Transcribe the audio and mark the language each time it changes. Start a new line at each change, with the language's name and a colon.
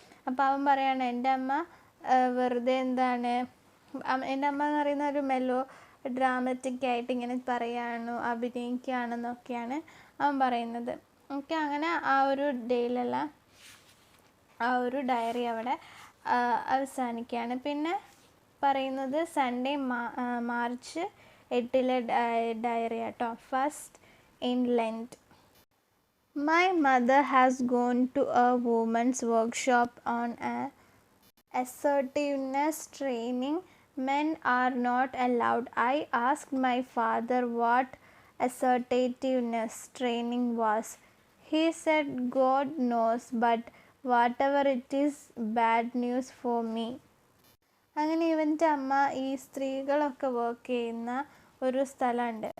Malayalam: അപ്പോൾ അവൻ പറയാണ്, എൻ്റെ അമ്മ വെറുതെ എൻ്റെ അമ്മ എന്ന് പറയുന്ന ഒരു മെലോ ഡ്രാമറ്റിക് ആയിട്ട് ഇങ്ങനെ അഭിനയിക്കുകയാണെന്നൊക്കെയാണ് അവൻ പറയുന്നത്. ഓക്കെ, അങ്ങനെ ആ ഒരു ഡേയിലുള്ള ആ ഒരു ഡയറി അവിടെ അവസാനിക്കുകയാണ്. പിന്നെ പറയുന്നത് സൺഡേ മാർച്ച് 8 ഡയറി ആട്ടോ.
English: First in Lent. My mother has gone to a women's workshop on assertiveness training. Men are not allowed. I asked my father what assertiveness training was. He said, God knows, but whatever it is, bad news for me.
Malayalam: അങ്ങനെ ഇവൻ്റെ അമ്മ ഈ സ്ത്രീകളൊക്കെ work ചെയ്യുന്ന ഒരു സ്ഥലമുണ്ട്.